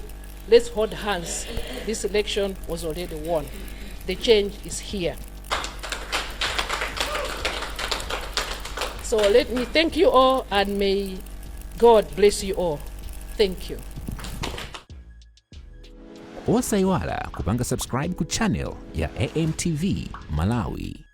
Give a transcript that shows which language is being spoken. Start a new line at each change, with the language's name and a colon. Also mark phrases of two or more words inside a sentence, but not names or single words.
English: Let's hold hands. This election was already won. The change is here. So let me thank you all, and may God bless you all. Thank you.
Nyanja: osayiwala kupanga subscribe ku channel ya AMTV Malawi.